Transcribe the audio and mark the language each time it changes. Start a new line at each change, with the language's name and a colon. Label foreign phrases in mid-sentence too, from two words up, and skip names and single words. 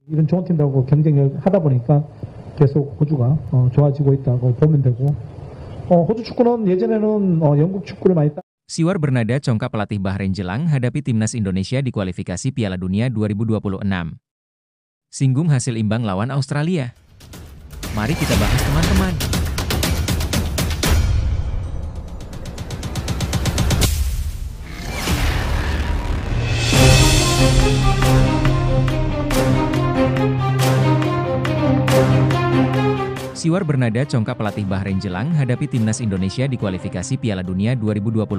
Korean: 이런 좋은 팀들하고 경쟁을 하다 보니까 계속 호주가 좋아지고 있다고 보면 되고 호주 축구는 예전에는 영국 축구를 많이
Indonesian: Siwar bernada congkak pelatih Bahrain jelang hadapi timnas Indonesia di kualifikasi Piala Dunia 2026. Singgung hasil imbang lawan Australia. Mari kita bahas teman-teman. Siwar bernada congkak pelatih Bahrain jelang hadapi timnas Indonesia di kualifikasi Piala Dunia 2026.